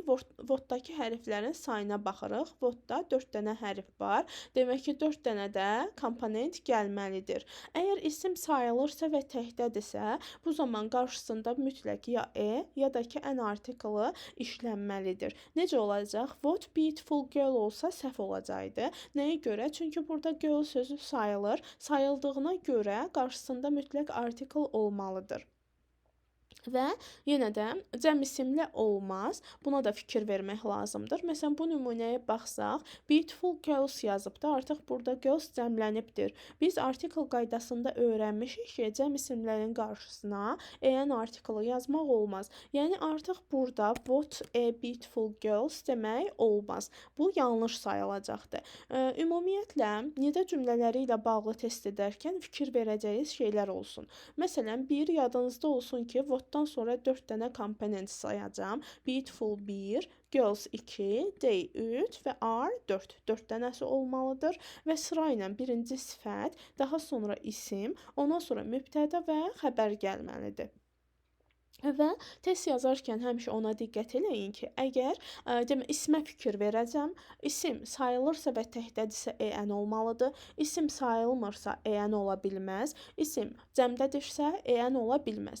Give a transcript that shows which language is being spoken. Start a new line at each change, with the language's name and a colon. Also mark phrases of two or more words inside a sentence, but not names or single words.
Azerbaijani: Word-dakı hərflərin sayına baxırıq. Word-da 4 dənə hərf var. Demək ki, 4 dənə də komponent gəlməlidir. Əgər isim sayılırsa və təkdədirsə, bu zaman qarşısında mütləq ya ya da ki, en artiklı işlənməlidir. Necə olacaq?
English: What beautiful girl
Azerbaijani: olsa səhv olacaqdı. Nəyə görə? Çünki burada girl sözü sayılır. Sayıldığına görə qarşısında mütləq artikel olmalıdır. Və yenə də cəm isimli olmaz. Buna da fikir vermək lazımdır. Məsələn, bu nümunəyə baxsaq,
English: beautiful girls yazıbda.
Azerbaijani: Artıq burada girls cəmlənibdir. Biz artikel qaydasında öyrənmişik ki, cəm isimlərin qarşısına en artiklı yazmaq olmaz. Yəni artıq burada
English: what a beautiful girls
Azerbaijani: demək olmaz. Bu yanlış sayılacaqdır. Ümumiyyətlə, nida cümlələri ilə bağlı test edərkən fikir verəcəyiniz şeylər olsun. Məsələn, bir yadınızda olsun ki, whatdan sonra 4 dənə komponent sayacağam.
English: Beautiful 1, girls 2, they 3 və are 4.
Azerbaijani: 4 dənəsi olmalıdır və sırayla birinci sifət, daha sonra isim, ondan sonra mübtəda və xəbər gəlməlidir. Və test yazarkən həmişə ona diqqət eləyin ki, əgər ismə fikir verəcəm, isim sayılırsa və təkdədirsə en olmalıdır, isim sayılmırsa en ola bilməz, isim cəmdədirsə en ola bilməz.